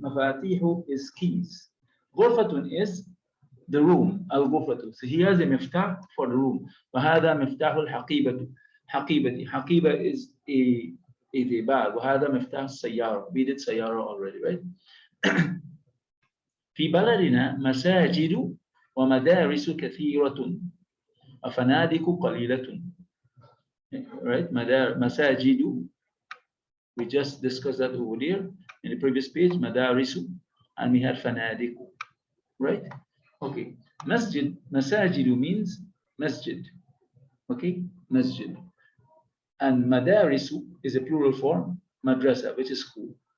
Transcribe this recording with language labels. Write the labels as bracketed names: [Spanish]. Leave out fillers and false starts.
[English] Mafatihu is keys. غرفة is the room, al-ghufratu. So he has a miftah for the room. [Arabic] وهذا مفتاح الحقيبة. حقيبتي. [English] حقيبة is a bag. [Arabic] وهذا مفتاح السيارة. [English] We did سيارة already, right? [Arabic] في بلدنا مساجد ومدارس كثيرة وفنادق قليلة. [English] Right? مساجد. We just discussed that over there in the previous page. مدارس, and we had فنادق. Right? Okay, masjid, masajidu means masjid. Okay, masjid. And madarisu is a plural form, madrasa, which is school.